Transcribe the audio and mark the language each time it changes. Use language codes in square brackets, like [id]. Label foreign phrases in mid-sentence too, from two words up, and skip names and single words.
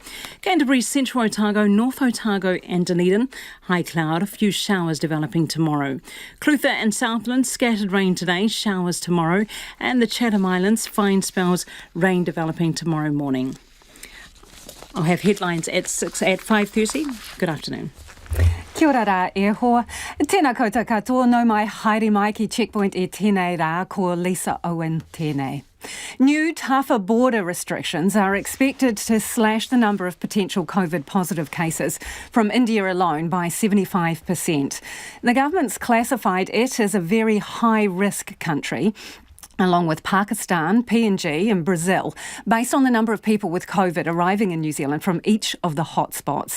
[en] Canterbury, Central Otago, North Otago and Dunedin, high cloud, a few showers developing tomorrow. Clutha and Southland, scattered rain today, showers tomorrow. And the Chatham Islands, fine spells, rain developing tomorrow morning. I'll have headlines at 5:30. Good afternoon. [mi] Kia ora rā e hoa. Tēnā koutou katoa, no mai haere mai ki Checkpoint e tēnei rā, ko Lisa Owen tēnei. [en] New, tougher border restrictions are expected to slash the number of potential COVID-positive cases from India alone by 75%. The government's classified it as a very high-risk country, along with Pakistan, PNG and Brazil, based on the number of people with COVID arriving in New Zealand from each of the hotspots.